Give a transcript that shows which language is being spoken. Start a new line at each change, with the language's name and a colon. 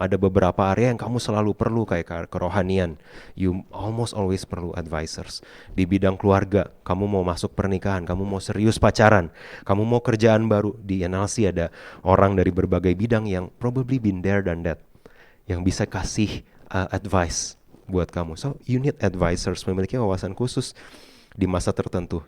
Indonesian: Ada beberapa area yang kamu selalu perlu kayak kerohanian.
English: You almost always perlu advisors.
Indonesian: Di bidang keluarga, kamu mau masuk pernikahan, kamu mau serius pacaran, kamu mau kerjaan baru. Di NLC ada orang dari berbagai bidang yang
English: probably been there than that,
Indonesian: yang bisa kasih advice buat kamu.
English: So you need advisors,
Indonesian: memiliki wawasan khusus di masa tertentu.